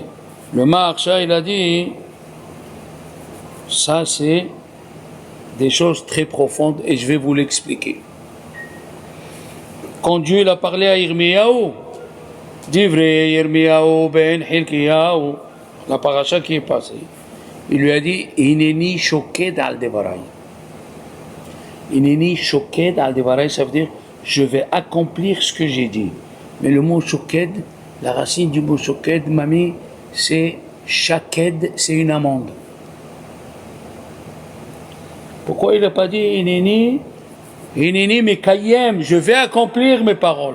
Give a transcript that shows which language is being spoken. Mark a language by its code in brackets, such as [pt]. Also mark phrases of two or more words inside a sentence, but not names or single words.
[fr] Le Maharsha, il a dit, ça c'est des choses très profondes et je vais vous l'expliquer. Quand Dieu il a parlé à Yirmiyahu, [he] Divrei Yirmiyahu ben Hilkiyahu, [fr] la paracha qui est passée, il lui a dit [he] Hineni shoked al devarai. Hineni shoked al devarai, [fr] ça veut dire je vais accomplir ce que j'ai dit. Mais le mot shoked, la racine du mot shoked, mamie, c'est shaked, c'est une amande. Pourquoi il n'a pas dit [he] Hineni mekayem, [fr] je vais accomplir mes paroles?